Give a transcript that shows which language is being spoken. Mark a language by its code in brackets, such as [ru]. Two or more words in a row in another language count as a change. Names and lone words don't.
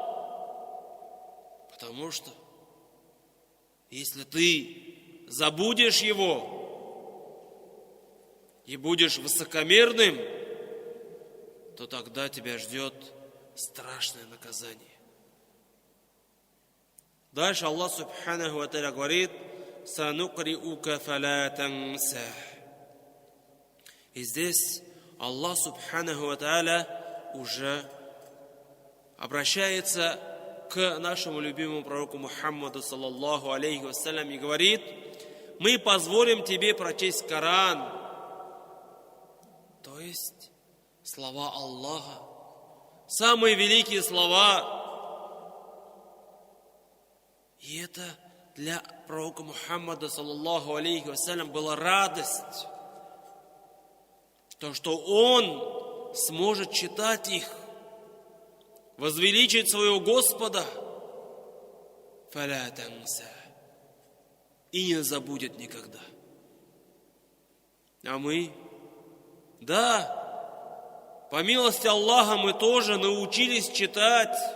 [ru] Потому что если ты забудешь Его и будешь высокомерным, то тогда тебя ждет страшное наказание. Дальше Аллах [ar] سبحانه وتعالى [ru] говорит: [ar] «سنقرئك فلا تنسى». [ru] И здесь Аллах [ar] سبحانه وتعالى [ru] уже обращается к нашему любимому пророку Мухаммаду [ar] صلى الله عليه وسلم [ru] и говорит: мы позволим тебе прочесть Коран, то есть слова Аллаха, самые великие слова. И это для пророка Мухаммада [ar] صلى الله عليه وسلم [ru] была радость, то, что он сможет читать их, возвеличить своего Господа, [ar] فلا تنسى, [ru] и не забудет никогда. А мы, да, по милости Аллаха мы тоже научились читать.